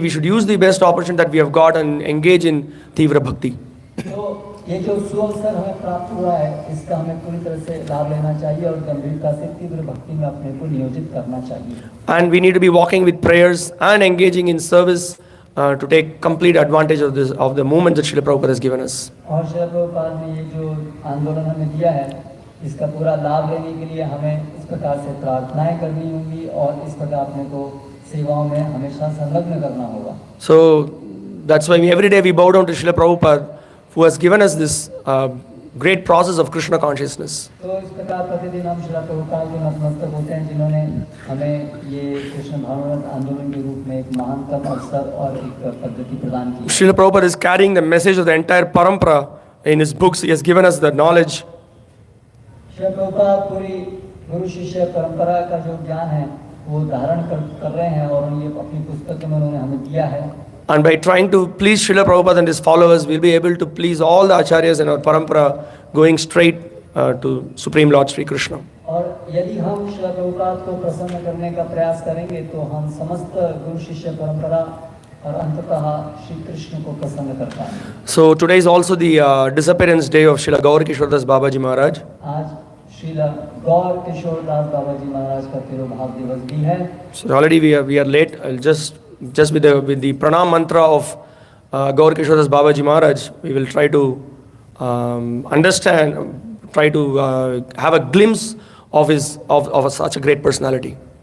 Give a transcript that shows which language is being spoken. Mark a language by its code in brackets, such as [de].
[en] We should use the best opportunity that we have got and engage in Tivra Bhakti. [hi] तो ये जो सुअवसर हमें प्राप्त हुआ है इसका हमें पूरी तरह से लाभ लेना चाहिए और गंभीरता से तीव्र भक्ति में अपने को नियोजित करना चाहिए। [en] And we need to be walking with prayers and engaging in service to take complete advantage of the movement that Srila Prabhupada has given us. [hi] और श्रील प्रभुपाद ने ये जो आंदोलन हमें दिया है इसका पूरा लाभ लेने के लिए हमें इस प्रकार से प्रार्थनाएं करनी होंगी और इस प्रकार अपने को सेवाओं में हमेशा संलग्न करना होगा। [en] So that's why every day we bow down to Srila Prabhupada, who has given us this great process of Krishna consciousness. [hi] तो इस प्रकार प्रतिदिन हम श्रील प्रभुपाद के नतमस्तक होते हैं जिन्होंने हमें ये कृष्ण भावनामृत आंदोलन के रूप में एक महानतम अवसर और एक पद्धति प्रदान की। [en] Srila Prabhupada is carrying the message of the entire parampara in his books. He has given us the knowledge. [hi] Srila Prabhupada पूरी गुरु शिष्य परंपरा का जो ज्ञान है वो धारण कर रहे हैं और ये अपनी पुस्तक में उन्होंने हमें दिया है। [en] And by trying to please Srila Prabhupada and his followers, we'll be able to please all the acharyas in our parampara, going straight to Supreme Lord Sri Krishna. [hi] और यदि हम श्रील प्रभुपाद को प्रसन्न करने का प्रयास करेंगे तो हम समस्त गुरु शिष्य परंपरा और अंततः श्री कृष्ण को प्रसन्न कर पाएंगे। [en] So today is also the disappearance day of Srila Gaurakisora Babaji Maharaj. [hi] आज श्रील गौरकिशोर दास बाबा जी महाराज का तिरुभाव दिवस भी है। [en] So already we are late. I'll just with the pranam mantra of Gaurakisora Babaji Maharaj, we will try to understand, try to have a glimpse of such a great personality.